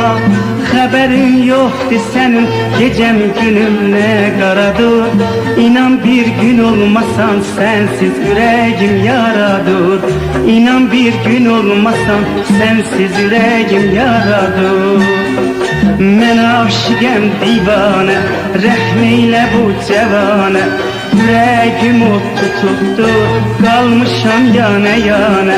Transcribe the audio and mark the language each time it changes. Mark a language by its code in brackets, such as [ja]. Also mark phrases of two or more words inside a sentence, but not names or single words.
[tr] Haberin yoktu senin gecem günüm ne karadır. İnan bir gün olmasan sensiz yüreğim yaradır. İnan bir gün olmasan sensiz yüreğim yaradır. [az] Mən aşıqəm divanə, rəhm eylə bu cəvanə. Ürəyim od tutubdu, qalmışam yana yana.